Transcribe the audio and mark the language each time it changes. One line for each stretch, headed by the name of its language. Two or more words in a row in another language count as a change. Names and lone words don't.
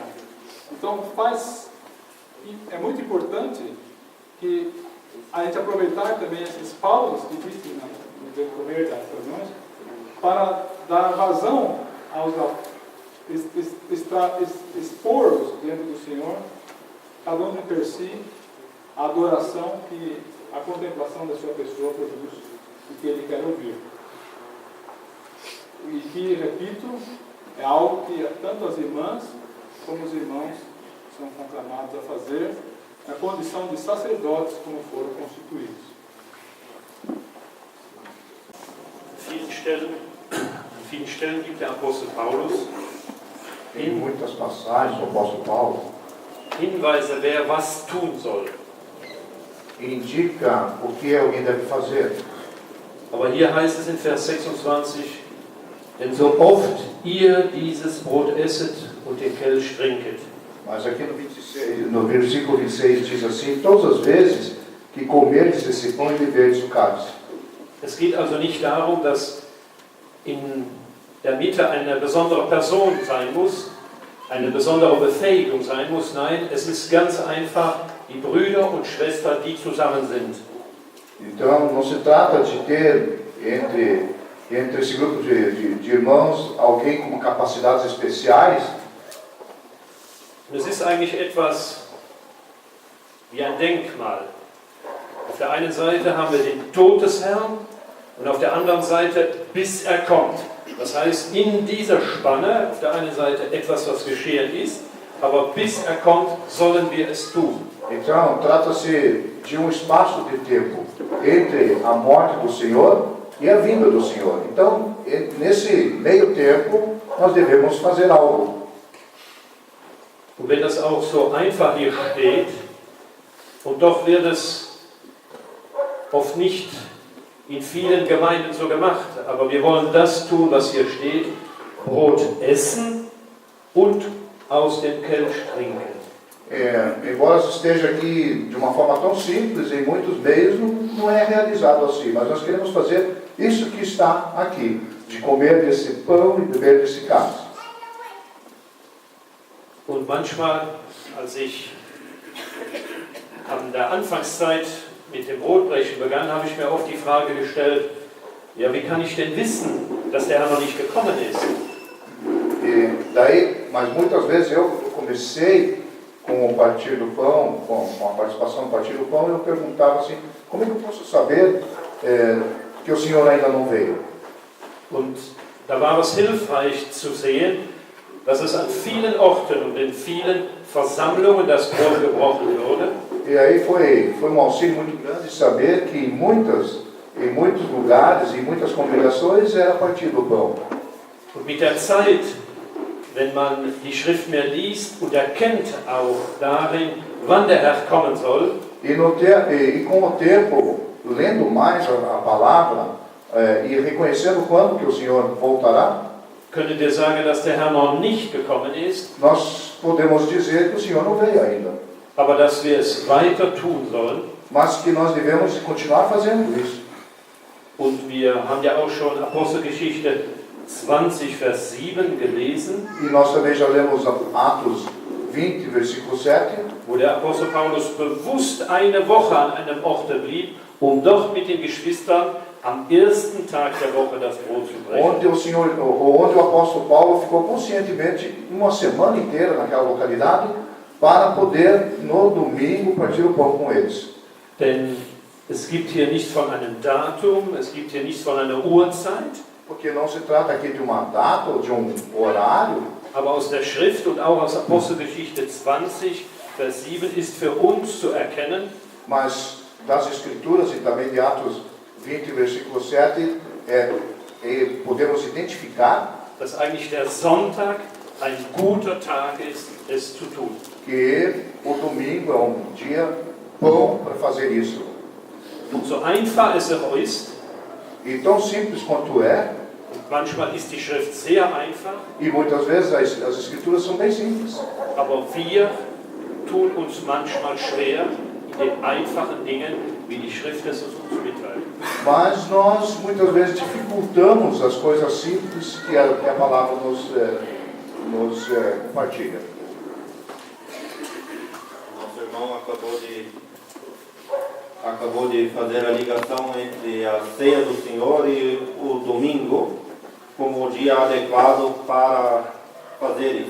Portuguese: Então é muito importante que a gente aproveitar também essas pausas que existem no decorrer das reuniões para dar vazão aos expor-os diante do Senhor, cada um per si, a adoração que a contemplação da sua pessoa produz e que Ele quer ouvir. E que, repito, é algo que tanto as irmãs como os irmãos são conclamados a fazer na condição de sacerdotes como foram constituídos.
German: An vielen Stellen gibt der Apostel Paulus
Portuguese: Em muitas passagens, o apóstolo Paulo
German: Hinweise, wer was tun soll.
Portuguese: indica o que alguém deve fazer.
German: Aber hier heißt es in Vers 26, denn so oft ihr dieses Brot esset und den Kelch trinket.
Portuguese: Mas aqui no versículo 26 diz assim: todas as vezes que comerdes esse pão e beberdes o cálice.
German: Es geht also nicht darum, dass in der Mitte eine besondere Person sein muss, eine besondere Befähigung sein muss. Nein, es ist ganz einfach die Brüder und Schwestern, die zusammen sind.
Portuguese: Então, não se trata de ter entre esse grupo de irmãos alguém com capacidades especiais.
German: Und es ist eigentlich etwas wie ein Denkmal. Auf der einen Seite haben wir den Tod des Herrn und auf der anderen Seite, bis er kommt. Das heißt, in dieser Spanne, auf der einen Seite etwas, was geschehen ist, aber bis er kommt, sollen wir es tun.
Portuguese: Então, trata-se de espaço de tempo entre a morte do Senhor e a vinda do Senhor. Então, nesse meio tempo, nós devemos fazer algo.
German: Und wenn das auch so einfach hier steht, und doch wird es oft nicht in vielen Gemeinden so gemacht, aber wir wollen das tun, was hier steht, Brot essen und aus dem Kelch trinken.
Portuguese: Embora isso esteja aqui de uma forma tão simples, em muitos meios não é realizado assim, mas nós queremos fazer isso que está aqui, de comer desse pão e beber desse cálice.
German: Und manchmal, als ich an der Anfangszeit mit dem Brotbrechen begann, habe ich mir oft die Frage gestellt, ja, wie kann ich denn wissen, dass der Herr noch nicht gekommen ist?
Portuguese: E daí, mas muitas vezes eu comecei com o Partir do Pão, com a participação no Partir do Pão, e eu perguntava assim, como é que eu posso saber que o Senhor ainda não veio?
German: Und da war es hilfreich zu sehen, dass es an vielen Orten und in vielen Versammlungen das Brot gebrochen wurde.
Portuguese: E aí foi um auxílio muito grande saber que em muitos lugares, em muitas congregações, era Partir do Pão.
German: Und mit der Zeit, wenn man die Schrift mehr liest und erkennt auch darin, wann der Herr kommen soll,
Portuguese: E com o tempo, lendo mais a palavra e reconhecendo quando que o Senhor voltará,
German: können wir sagen, dass der Herr noch nicht gekommen ist,
Portuguese: nós podemos dizer que o Senhor não veio ainda.
German: aber dass wir es weiter tun sollen.
Portuguese: Mas que nós devemos continuar fazendo isso.
German: Und wir haben ja auch schon Apostelgeschichte 20, Vers 7 gelesen,
Portuguese: E nós também já lemos Atos 20, versículo 7,
German: wo der Apostel Paulus bewusst eine Woche an einem Ort blieb, um dort mit den Geschwistern am ersten Tag der Woche das Brot zu brechen.
Portuguese: onde o apóstolo Paulo ficou conscientemente uma semana inteira naquela localidade para poder, no domingo, partir o pão com eles.
German: Denn es gibt hier nicht von einem Datum, es gibt hier nicht von einer Uhrzeit,
Portuguese: Porque não se trata aqui de uma data ou de um horário,
German: aber aus der Schrift und auch aus Apostelgeschichte 20, Vers 7 ist für uns zu erkennen,
Portuguese: mas das Escrituras e também de Atos 20, versículo 7, podemos identificar
German: dass eigentlich der Sonntag ein guter Tag ist, es zu tun.
Portuguese: que o domingo é dia bom para fazer isso.
German: Und so einfach es auch ist,
Portuguese: E tão simples quanto é,
German: und manchmal ist die Schrift sehr einfach,
Portuguese: e muitas vezes as Escrituras são bem simples,
German: aber wir tun uns manchmal schwer in den einfachen Dingen, wie die Schrift es uns mitteilt.
Portuguese: mas nós muitas vezes dificultamos as coisas simples que a palavra nos compartilha. Nosso irmão acabou de fazer a ligação entre a ceia do Senhor e o domingo como o dia adequado para fazer isso.